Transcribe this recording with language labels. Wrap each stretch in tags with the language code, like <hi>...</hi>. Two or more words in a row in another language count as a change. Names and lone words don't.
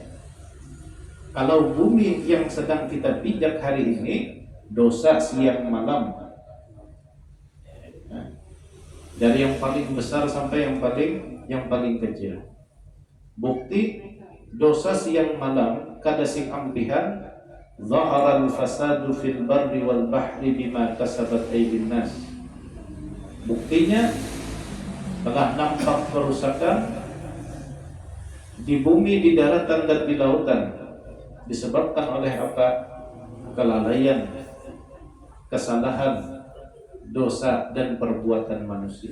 <id>Kalau bumi yang sedang kita pijak hari ini, dosa siang malam, dari yang paling besar sampai yang paling kecil.</id> <bjn>Bukti dosa siang malam kada sing ampihan,</bjn> <ar>zahara al-fasadu fil barri wal bahri bima kasabat aydin nas.</ar> <id>Buktinya telah nampak kerusakan di bumi, di daratan dan di lautan disebabkan oleh apa? Kelalaian, kesalahan, dosa dan perbuatan manusia.</id>